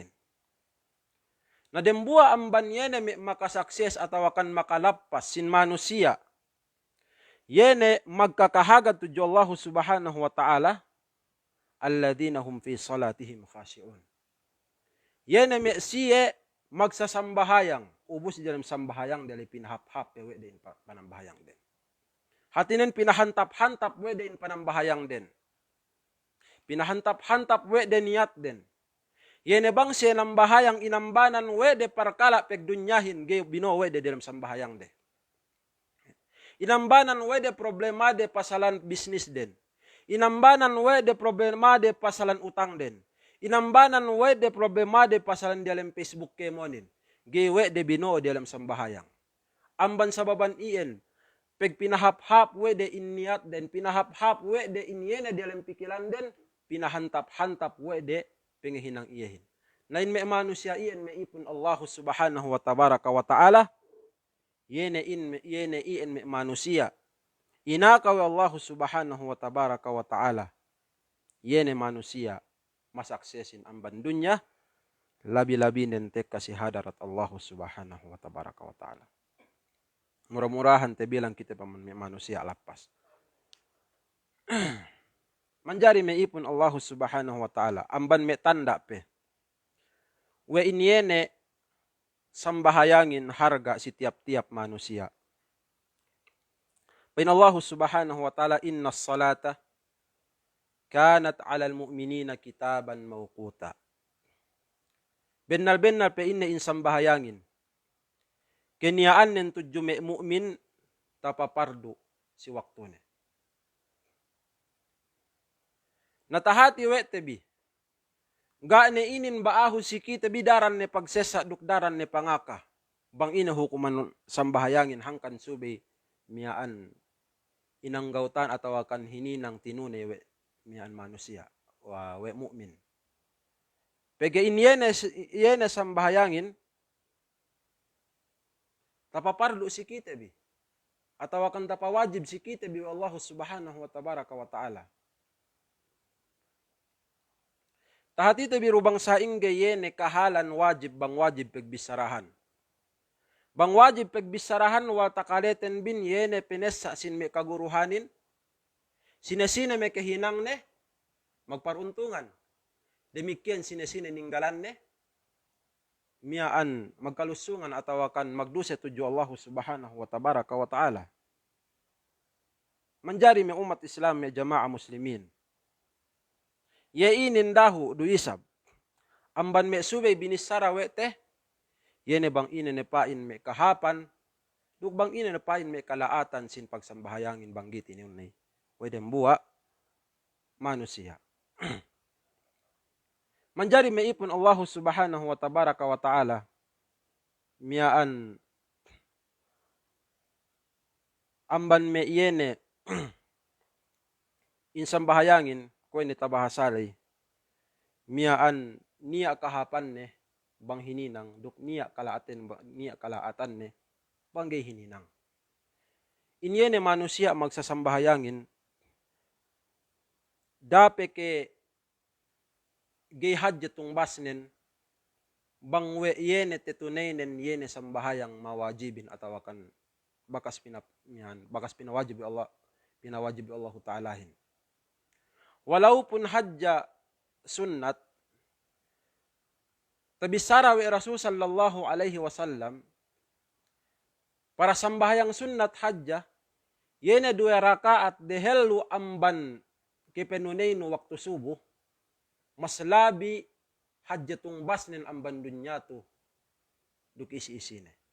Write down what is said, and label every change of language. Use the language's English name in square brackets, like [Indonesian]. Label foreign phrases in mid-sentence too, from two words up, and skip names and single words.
[Yakan] Na dembua amban yene me makasukses atawakan makalapas sin manusia. Yene magkakahagat tuju [Arabic] الله سبحانه وتعالى، الذين هم في صلاتهم خاشعون. [Yakan] Yene me siye magsasambahayang, ubus di dalam sambahayang dali pinahap-hap pewe din panambahayang din. Hatinin pinahantap-hantap we din panambahayang din. Pinahantap-hantap we din niat din. Yene bang siya nambahayang inambanan we de parkala pegdunyahin ge bino we de dalam sambahayang de. Inambanan we de problema de pasalan bisnis din. Inambanan we de problema de pasalan utang din. Inambanan we de problema de pasalan dalam Facebook kemonin. Ge we de bino dalam sambahayang. Amban sababan iyan, peg pinahap-hap we de inniat den, pinahap-hap we de inyene dalam pikiran den, pinahantap-hantap we de pengehinang iyahin. Lain me manusia iyan me ipun [Arabic] الله سبحانه وتبارك وتعالى, [Yakan] yene iyan me manusia. Inakaw [Arabic] الله سبحانه وتبارك وتعالى, [Yakan] yene manusia masaksesin amban dunya, labi-labi nentek kasi hadarat [Arabic] الله سبحانه وتبارك وتعالى. [Yakan] Murah-murahan te bilang kita manusia lapas. Manjari me ipun [Arabic] الله سبحانه وتعالى, [Yakan] amban me tanda pe. We inyene sambahayangin harga si tiap-tiap manusia. Pain [Arabic] الله سبحانه وتعالى، إن الصلاة كانت على المؤمنين كتابا موقوتا. [Yakan] Bennal-bennal pe inne in sambahayangin. Kenyaan nen tujuh me mu'min tapapardu si waktu ne. Natahati we tebi. Ga ne inin baahu si kita bidaran ne pagsesa dukdaran ne pangaka. Bang ina hukuman sambahayangin hangkan subay miyaan inanggautan atau akan hininang tinune we miyaan manusia we mu'min. Pege inyene sambahayangin tapapardu si kita bi. Atau akan tapawajib si kita bi [Arabic] الله سبحانه وتبارك وتعالى. [Yakan] Tahati tabi rubang saing gayene kahalan wajib bang wajib pegbisarahan. Bang wajib pegbisarahan wa takaleten bin yene pinesa sin me kaguruhanin. Sinesine me kehinang ne magparuntungan. Demikian sinesine ninggalan ne miyaan magkalusungan atau akan magduse tuju [Arabic] الله سبحانه وتبارك وتعالى. [Yakan] Manjari me umat Islam me jamaah muslimin. Ye inin dahu du isab. Amban me subay binisara we teh. Yene bang ine ne pain me kahapan. Duk bang ine ne pain me kalaatan sin pagsambahayangin banggit ini unay. Wedem buwa manusia. Manjari me ipun [Arabic] الله سبحانه وتبارك وتعالى [Yakan] miyaan amban me yene insang bahayangin ko ni tabahasalay miyaan niya kahapan ne bang hininang duk niya kalaatan ne banggay hininang. Inyene manusia magsasambahayangin dape ke gihad jatong basnen bang we yene tetunainen yene sambahayang mawajibin atau akan bakas pinawajib Allah ta'alahin. Walaupun hajja sunnat tabisara we Rasul [Arabic] صلى الله عليه وسلم [Yakan] para sambahayang sunnat hajja yene 2 rakaat dehelu amban kepenunainu waktu subuh mas labi hajjatong basnen amban dunya to duk isi-isine.